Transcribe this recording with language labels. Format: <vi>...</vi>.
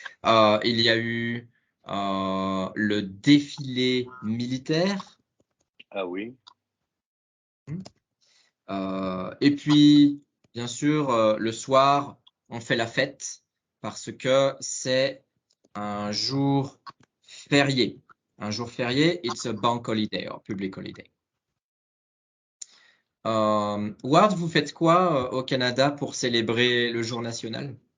<fr>Il y a eu le défilé militaire. Ah oui. Et puis, bien sûr, le soir, on fait la fête parce que c'est un jour férié. Un jour férié,</fr> <en>it's a bank holiday or public holiday.</en> <fr>Ward, vous faites quoi au Canada pour célébrer le jour national?</fr>